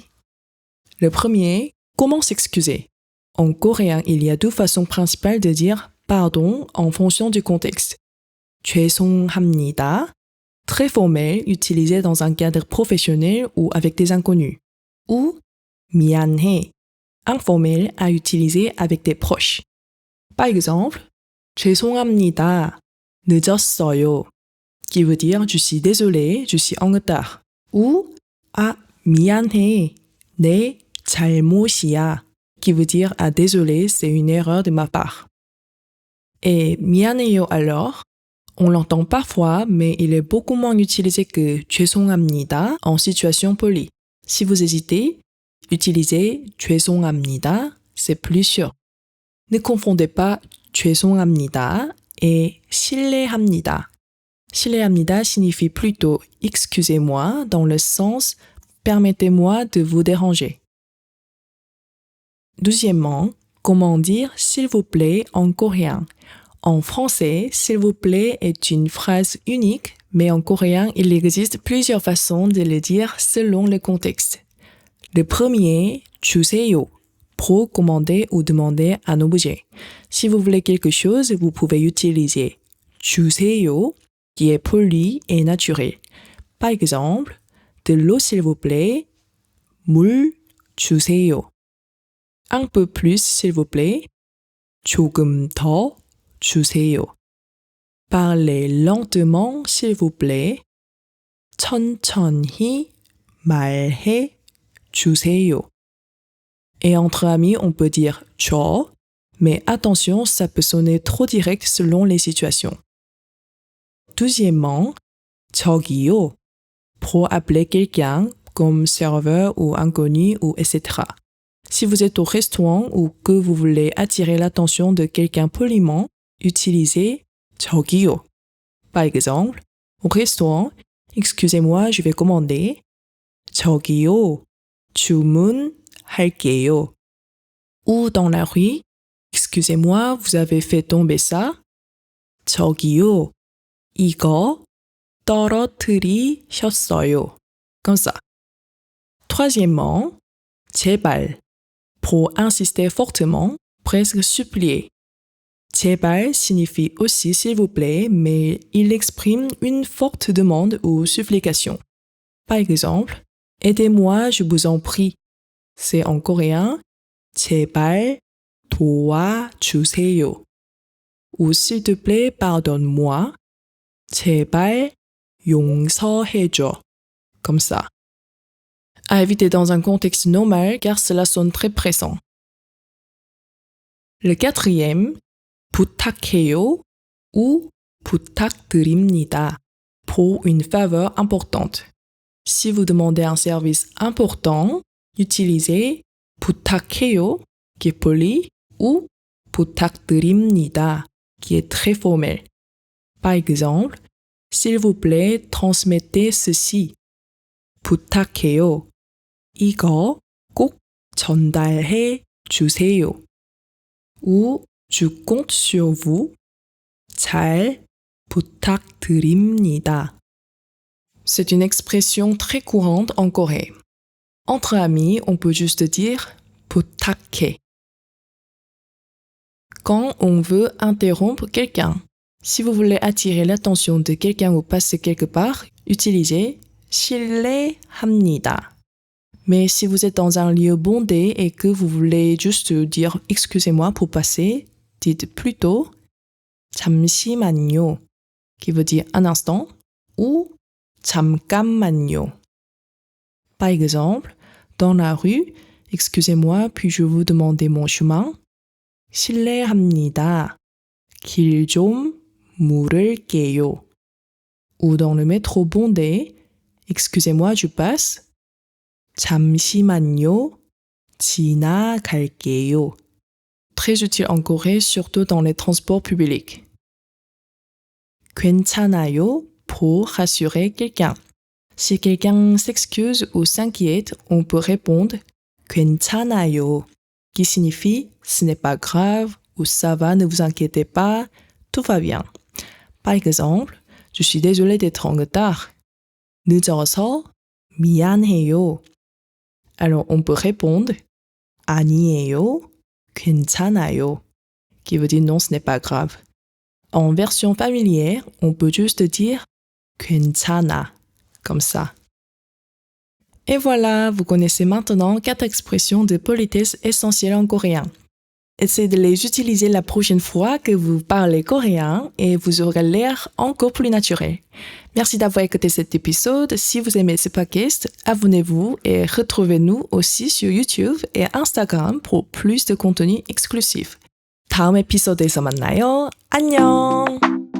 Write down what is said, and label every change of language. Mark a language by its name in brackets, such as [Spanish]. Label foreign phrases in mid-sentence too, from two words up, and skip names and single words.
[French] Le premier, comment s'excuser? En coréen, il y a deux façons principales de dire pardon en fonction du contexte. 죄송합니다, très formel, utilisé dans un cadre professionnel ou avec des inconnus. Ou 미안해, informel à utiliser avec des proches. Par exemple, [Korean] 죄송합니다, 늦었어요, [French] qui veut dire je suis désolé, je suis en retard. [Korean] Ou 미안해, 내 잘못이야, [French] qui veut dire désolé, c'est une erreur de ma part. Et 미안해요 alors, on l'entend parfois, mais il est beaucoup moins utilisé que 죄송합니다 en situation polie. Si vous hésitez, utilisez 죄송합니다, c'est plus sûr. Ne confondez pas 죄송합니다 et 실례합니다. 실례합니다 signifie plutôt excusez-moi dans le sens permettez-moi de vous déranger. Deuxièmement, comment dire s'il vous plaît en coréen? En français, s'il vous plaît est une phrase unique, mais en coréen, il existe plusieurs façons de le dire selon le contexte. Le premier, 주세요, pour commander ou demander un objet. Si vous voulez quelque chose, vous pouvez utiliser 주세요, qui est poli et naturel. Par exemple, de l'eau s'il vous plaît, [Korean] 물 주세요. [French] Un peu plus s'il vous plaît, [Korean] 조금 더 주세요. [French] Parlez lentement s'il vous plaît, [Korean] 천천히 말해 주세요. [French] Et entre amis, on peut dire 저, mais attention, ça peut sonner trop direct selon les situations. Deuxièmement, 저기요, pour appeler quelqu'un comme serveur ou inconnu ou etc. Si vous êtes au restaurant ou que vous voulez attirer l'attention de quelqu'un poliment, utilisez 저기요. Par exemple, au restaurant, excusez-moi, je vais commander. [Korean] 저기요, 주문할게요. [French] Ou dans la rue, excusez-moi, vous avez fait tomber ça. [Korean] 저기요, 이거 떨어뜨리셨어요. [French] Comme ça. Troisièmement, 제발, pour insister fortement, presque supplier. 제발 signifie aussi s'il vous plaît, mais il exprime une forte demande ou supplication. Par exemple, aidez-moi, je vous en prie. C'est en coréen, [Korean] 제발 도와주세요. [French] Ou s'il te plaît, pardonne-moi. [Korean] 제발 용서해줘. [French] Comme ça. À éviter dans un contexte normal car cela sonne très pressant. Le quatrième, 부탁해요 ou 부탁드립니다 pour une faveur importante. Si vous demandez un service important, utilisez 부탁해요 qui est poli ou 부탁드립니다 qui est très formel. Par exemple, s'il vous plaît, transmettez ceci. [Korean] 부탁해요. 이거 꼭 전달해 주세요. [French] Ou je compte sur vous. [Korean] 잘 부탁드립니다. [French] C'est une expression très courante en Corée. Entre amis, on peut juste dire 부탁해. Quand on veut interrompre quelqu'un. Si vous voulez attirer l'attention de quelqu'un ou passer quelque part, utilisez 실례합니다. Mais si vous êtes dans un lieu bondé et que vous voulez juste dire excusez-moi pour passer, dites plutôt 잠시만요, qui veut dire un instant, ou 잠깐만요. Par exemple, dans la rue, excusez-moi, puis-je vous demander mon chemin? [Korean] 실례합니다. 길 좀 물을게요. [French] Ou dans le métro bondé, excusez-moi, je passe. [Korean] 잠시만요. 지나갈게요. [French] très utile en Corée, surtout dans les transports publics. 괜찮아요 pour rassurer quelqu'un. Si quelqu'un s'excuse ou s'inquiète, on peut répondre 괜찮아요, qui signifie ce n'est pas grave ou ça va, ne vous inquiétez pas, tout va bien. Par exemple, je suis désolé d'être en retard. [Korean] 늦어서 미안해요. [French] Alors on peut répondre [Korean] 아니에요, 괜찮아요, [French] qui veut dire non, ce n'est pas grave. En version familière, on peut juste dire 괜찮아, comme ça. Et voilà, vous connaissez maintenant 4 expressions de politesse essentielles en coréen. Essayez de les utiliser la prochaine fois que vous parlez coréen et vous aurez l'air encore plus naturel. Merci d'avoir écouté cet épisode. Si vous aimez ce podcast, abonnez-vous et retrouvez-nous aussi sur YouTube et Instagram pour plus de contenu exclusif. [Korean] 다음 에피소드에서 만나요. 안녕!